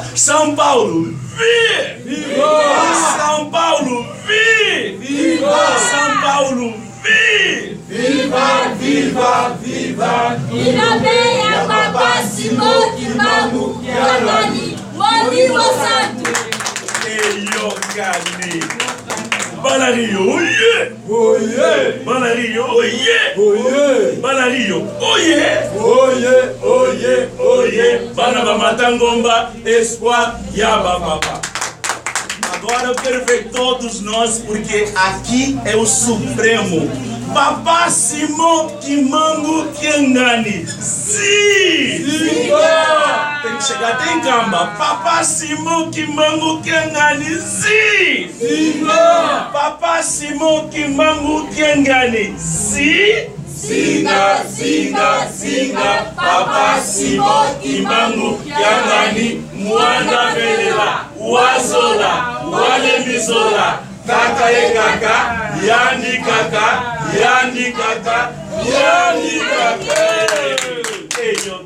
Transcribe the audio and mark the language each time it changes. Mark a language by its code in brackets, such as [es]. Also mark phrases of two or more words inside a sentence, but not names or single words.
[pt] São Paulo, vi! Viva! São Paulo, vi! Viva! São Paulo, vi! Viva, viva, viva! Irabeia, Papa, Simão, Kimamu, Kianani, Moni, Santo! Eyokani! Banario, oye! Oye! Banario, oye! Oye! Banario, oye! Oye, oye, oye! Banaba Matangomba, Espoir, Yaba Papa. Agora eu quero ver todos nós, porque aqui é o Supremo. Papa Simão Kimangu Kiangani. Sim! Viva! Tem que chegar até em Camba. Papa Simão Kimangu Kiangani. Sim! Viva! Papa Simão Kimangu Kiangani. Sim! [kg] Singa, singa, singa, Papa Simão Kimangu Kiangani, Muanda Belela, Uazola, Ualemizola, Kaka e Kaka, Yandi Kaka, Yandi Kaka, Yandi Kaka.